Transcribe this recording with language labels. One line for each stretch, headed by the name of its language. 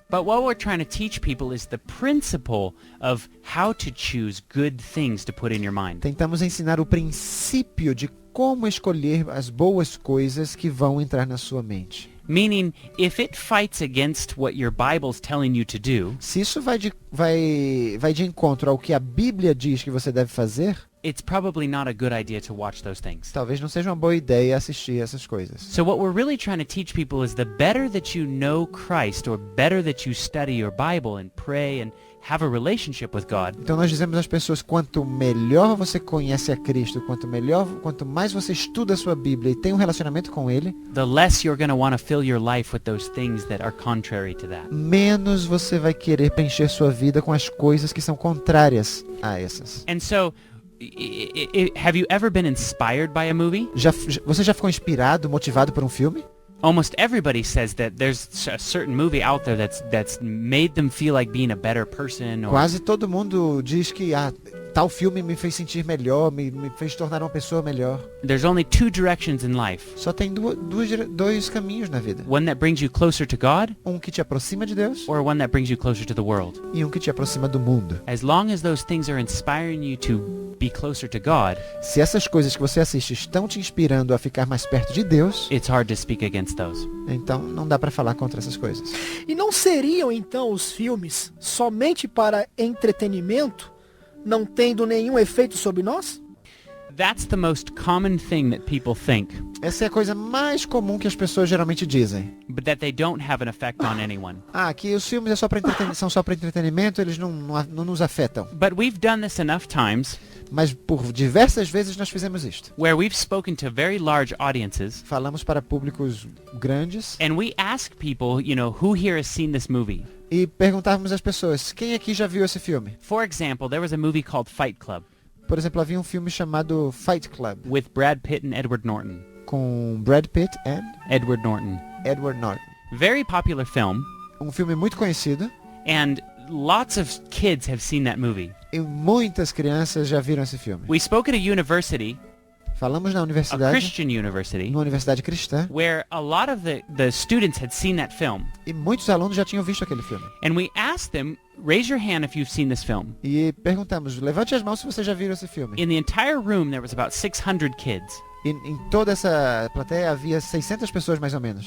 English: But what we're trying to teach people is the principle of how to choose good things to put in your mind.
Portuguese: Tentamos ensinar o princípio de como escolher as boas coisas que vão entrar na sua mente.
English: Meaning, if it fights against what your Bible's telling you to do,
Portuguese: Se isso vai de encontro ao que a Bíblia diz que você deve fazer,
English: it's probably not a good idea to watch those things.
Portuguese: talvez não seja uma boa ideia assistir essas coisas.
English: So what we're really trying to teach people is the better that you know Christ, or better that you study your Bible and pray and have a relationship with God,
Portuguese: Então nós dizemos às pessoas, quanto melhor você conhece a Cristo, quanto mais você estuda a sua Bíblia e tem um relacionamento com Ele,
English: the less you're going to want to fill your life with those things that are contrary to that.
Portuguese: menos você vai querer preencher sua vida com as coisas que são contrárias a essas.
English: And so, have you ever been inspired by a movie?
Portuguese: Você já ficou inspirado, motivado por um filme?
English: Almost everybody says that there's a certain movie out there that's made them feel like being a better person, or
Portuguese: Quase todo mundo diz que tal filme me fez sentir melhor, me fez tornar uma pessoa melhor.
English: there's only two directions in life.
Portuguese: Só tem dois caminhos na vida.
English: One that brings you closer to God,
Portuguese: Um que te aproxima de Deus
English: or one that brings you closer to the world.
Portuguese: e um que te aproxima do mundo.
English: As long as those things are inspiring you to be closer to God,
Portuguese: Se essas coisas que você assiste estão te inspirando a ficar mais perto de Deus,
English: it's hard to speak against those.
Portuguese: então não dá pra falar contra essas coisas. E não seriam então os filmes somente para entretenimento, não tendo nenhum efeito sobre nós?
English: That's the most common thing that people think,
Portuguese: Essa é a coisa mais comum que as pessoas geralmente dizem.
English: but that they don't have an effect on anyone.
Portuguese: Que os filmes são só para entretenimento, eles não nos afetam.
English: But we've done this enough times
Portuguese: Mas por diversas vezes nós fizemos isto.
English: where we've spoken to very large audiences,
Portuguese: Falamos para públicos grandes
English: and we ask people, who here has seen this movie?
Portuguese: e perguntávamos às pessoas, quem aqui já viu esse filme?
English: For example, there was a movie called Fight Club
Portuguese: Por exemplo, havia um filme chamado Fight Club,
English: with Brad Pitt and Edward Norton.
Portuguese: com Brad Pitt e Edward Norton. Edward Norton.
English: Very popular film,
Portuguese: Um filme muito conhecido
English: and lots of kids have seen that movie.
Portuguese: e muitas crianças já viram esse filme.
English: We spoke at a university,
Portuguese: Falamos na a universidade,
English: Christian university,
Portuguese: numa universidade cristã,
English: where a lot of the students had seen that film.
Portuguese: e muitos alunos já tinham visto aquele filme.
English: And we asked them, raise your hand if you've seen this film.
Portuguese: E perguntamos, levante as mãos se você já viu esse filme.
English: In the entire room, there was about 600 kids.
Portuguese: E em toda essa plateia havia 600 pessoas mais ou menos.